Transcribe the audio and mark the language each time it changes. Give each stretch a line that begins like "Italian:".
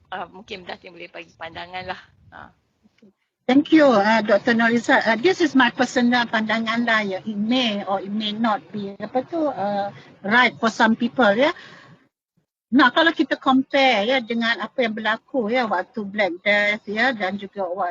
Malay: Mungkin Datin boleh bagi pandangan lah.
English: Thank you, Dr. Nurliza. This is my personal
Malay: pandangan lah,
English: ya. It may or it may not be right for some people, ya.
Malay: Nah, kalau kita compare ya dengan apa yang berlaku ya waktu Black Death ya, dan juga